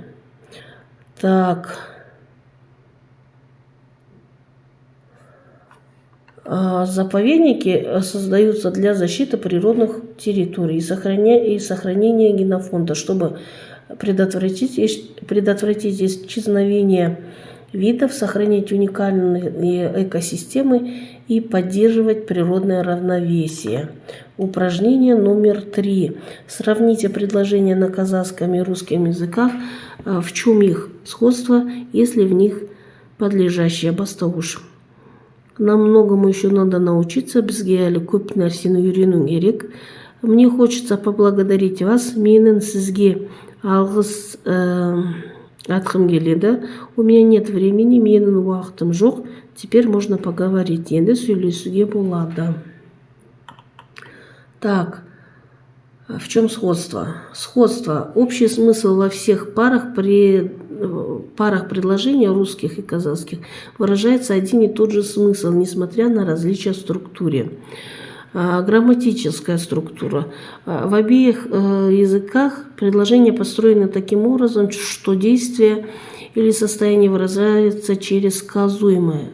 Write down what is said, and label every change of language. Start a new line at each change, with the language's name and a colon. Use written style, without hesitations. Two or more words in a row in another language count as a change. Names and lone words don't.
Russian: Так, заповедники создаются для защиты природных территорий и сохранения генофонда, чтобы предотвратить исчезновение видов, сохранить уникальные экосистемы и поддерживать природное равновесие. Упражнение номер 3. Сравните предложения на казахском и русском языках. В чем их сходство, если в них подлежащее бастауш. Нам многому еще надо научиться.
Kazakh: Бізге әлі көп нәрсені үйрену керек.
Russian: Мне хочется поблагодарить вас.
Kazakh: Менің сізге алғыс айтқым келеді.
Russian: У меня нет времени,
Kazakh: менің уақытым жоқ.
Russian: Теперь можно поговорить.
Kazakh: Енді сөйлесуге болады.
Russian: Так, в чем сходство? Сходство. Общий смысл во всех парах предложений русских и казахских выражается один и тот же смысл, несмотря на различия в структуре. Грамматическая структура. В обеих языках предложения построены таким образом, что действие или состояние выражается через сказуемое.